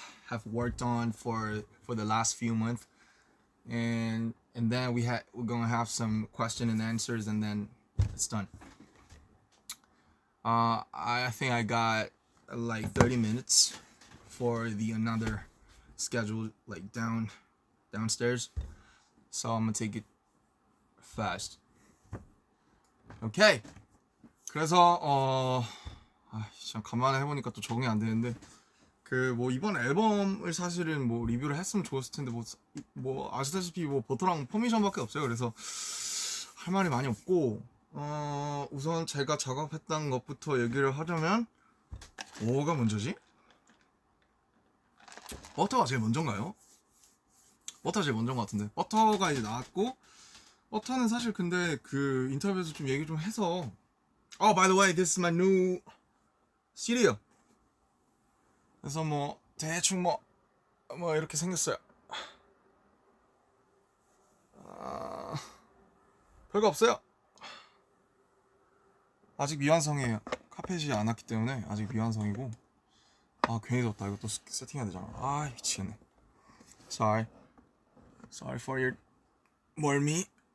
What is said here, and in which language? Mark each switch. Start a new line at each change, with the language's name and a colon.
English: have worked on for the last few months, and then we're gonna have some question and answers, and then it's done. I think I got like 30 minutes for another schedule, like downstairs, so I'm gonna take it fast. Okay.
Korean: 그래서 참 간만에 해보니까 또 적응이 안 되는데 그 뭐 이번 앨범을 사실은 뭐 리뷰를 했으면 좋았을 텐데 뭐 아시다시피 뭐 버터랑 퍼미션밖에 없어요. 그래서 할 말이 많이 없고 우선 제가 작업했던 것부터 얘기를 하자면 뭐가 먼저지? 버터가 제일 먼저인가요? 버터가 제일 먼저인 것 같은데 버터가 이제 나왔고 버터는 사실 근데 그 인터뷰에서 좀 얘기 좀 해서
English: by the way, this is my new cereal.
Korean: 그래서 뭐 대충 뭐 이렇게 생겼어요. 별거 없어요. 아직 미완성이에요. 카펫이 안 왔기 때문에 아직 미완성이고. 괜히 뒀다. 이거 또 세팅해야 되잖아. 미치겠네.
English: Sorry for your 멀미.